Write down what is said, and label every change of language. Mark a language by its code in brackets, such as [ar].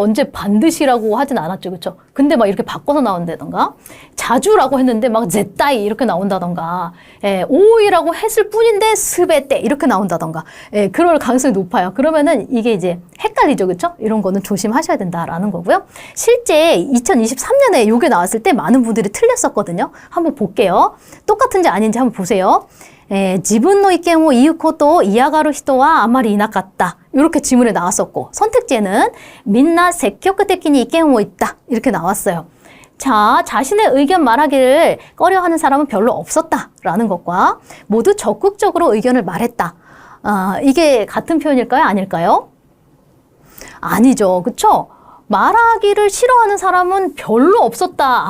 [ko] 언제 반드시라고 하진 않았죠. 그렇죠? 근데 막 이렇게 바꿔서 나온다던가 자주라고 했는데 막 제따이 이렇게 나온다던가 오이라고 했을 뿐인데 스베떼 이렇게 나온다던가 그럴 가능성이 높아요. 그러면은 이게 이제 헷갈리죠. 그렇죠? 이런 거는 조심하셔야 된다라는 거고요. 실제 2023년에 요게 나왔을 때 많은 분들이 틀렸었거든요. 한번 볼게요. 똑같은지 아닌지 한번 보세요. [ja] 自分の意見を言うことを嫌がる人はあまりいなかった. [ko] 이렇게 지문에 나왔었고 선택지에는 [ja] みんな積極的に意見を言った. [ko] 이렇게 나왔어요. 자, 자신의 의견 말하기를 꺼려하는 사람은 별로 없었다라는 것과 모두 적극적으로 의견을 말했다. 이게 같은 표현일까요? 아닐까요? 아니죠. 그쵸? 말하기를 싫어하는 사람은 별로 없었다.